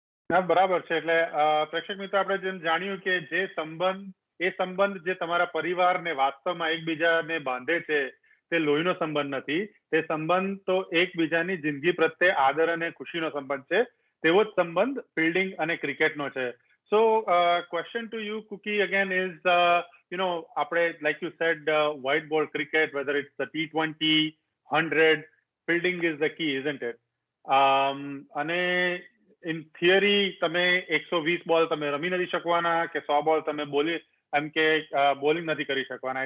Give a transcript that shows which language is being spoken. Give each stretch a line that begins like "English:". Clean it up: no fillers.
Gujarati: ના, બરાબર છે. એટલે પ્રેક્ષક મિત્રો, આપણે જેમ જાણ્યું કે જે સંબંધ જે તમારા પરિવારને વાસ્તવમાં એકબીજાને બાંધે છે તે લોહીનો સંબંધ નથી. તે સંબંધ તો એકબીજાની જિંદગી પ્રત્યે આદર અને ખુશીનો સંબંધ છે. તેવો જ સંબંધ ફિલ્ડિંગ અને ક્રિકેટનો છે. સો question to you,
English: Cookie, again is
Gujarati: આપણે,
English: like you said, white ball cricket, whether it's the T20, 100, fielding is the key, isn't it?
Gujarati: અને ઇન થિયરી તમે 120 બોલ તમે રમી નથી શકવાના કે 100 બોલ તમે બોલિંગ નથી કરી શકવાના.